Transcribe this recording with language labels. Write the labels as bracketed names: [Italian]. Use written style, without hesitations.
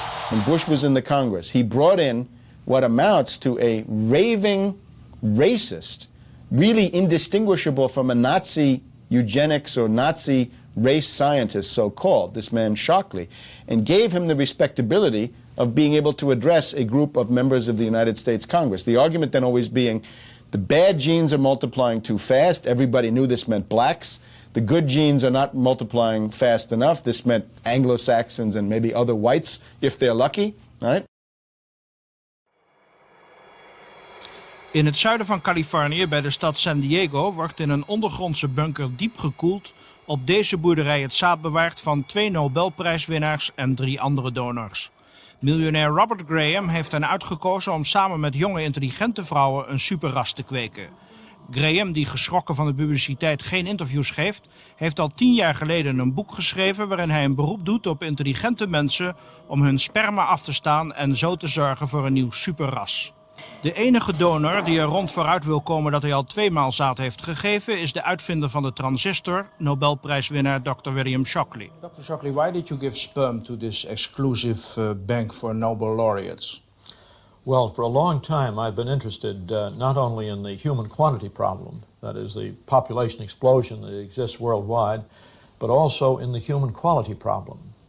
[English] When Bush was in the Congress, he brought in what amounts to a raving racist, really indistinguishable from a Nazi eugenics or Nazi race scientist, so-called, this man Shockley, and gave him the respectability of being able to address a group of members of the United States Congress. The argument then always being, the bad genes are multiplying too fast. Everybody knew this meant blacks. The good genes are not multiplying fast enough. This meant Anglo-Saxons and maybe other whites, if they're lucky, right? [Dutch] In het zuiden van Californië, bij de stad San Diego, wordt in een ondergrondse bunker diep gekoeld op deze boerderij het zaad bewaard van 2 Nobelprijswinnaars en 3 andere donors. Miljonair Robert Graham heeft hen uitgekozen om samen met jonge intelligente vrouwen een superras te kweken. Graham, die geschrokken van de publiciteit geen interviews geeft, heeft al 10 jaar geleden een boek geschreven waarin hij een beroep doet op intelligente mensen om hun sperma af te staan en zo te zorgen voor een nieuw superras. De enige donor die er rond vooruit wil komen dat hij al 2 maal zaad heeft gegeven is de uitvinder van de transistor, Nobelprijswinnaar Dr. William Shockley. [English] Dr. Shockley, why did you give sperm to this exclusive bank for Nobel laureates? Well, for a long time I've been interested not only in the human quantity problem, that is the population explosion that exists worldwide, but also in the human quality problem.